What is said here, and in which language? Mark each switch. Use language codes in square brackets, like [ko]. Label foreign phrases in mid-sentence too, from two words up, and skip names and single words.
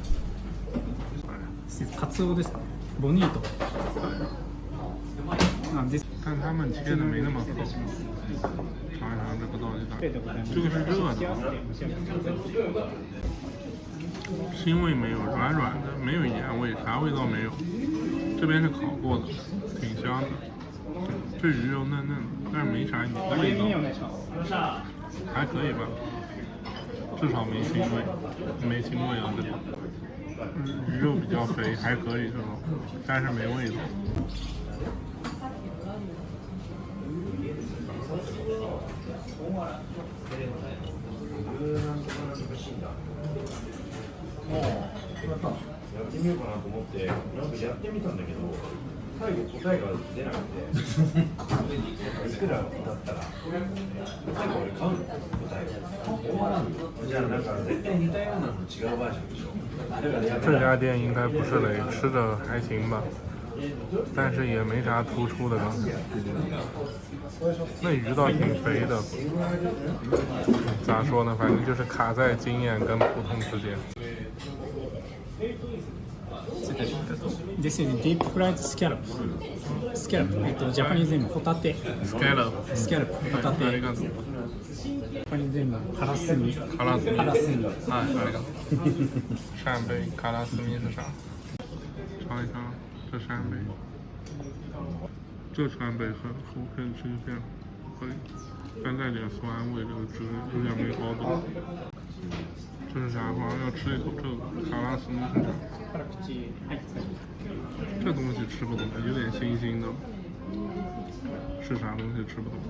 [ja] カツオです。ボニート。 [zh] 但他们切的没那么厚。尝一尝这个到底咋？这个是热的，腥味没有，软软的，没有盐味，啥味道没有。这边是烤过的，挺香的。这鱼肉嫩嫩的，但是没啥盐味道，还可以吧，至少没腥味，没腥味啊这个。鱼肉比较肥，还可以这种，但是没味道。 [ja] やってみようかなと思ってなんかやってみたんだけど最後答えが出なくていくらだったら最後俺買うの答えじゃあなんか絶対似たようなの違うバージョンでしょ [zh] 这家店应该不是雷，吃着还行吧，但是也没啥突出的刚才。那鱼倒挺肥的，咋说呢？反正就是卡在经验跟普通之间。 [en] This is deep fried scallop. Scallop. Japanese name ホタテ。 Scallop. Scallop. ホタテ。 [ja] ありがとう。 [en] Japanese name カラスミ。 [ja] カラスミ。カラスミ。啊，ありがとう。 [zh] 扇贝，卡拉斯米是啥？尝一尝这扇贝。这扇贝很新鲜，可以，但带点酸味，这个汁有点没熬懂。这是啥？好像要吃一口这个卡拉斯米是啥？这东西吃不懂，有点腥腥的，是啥东西吃不懂？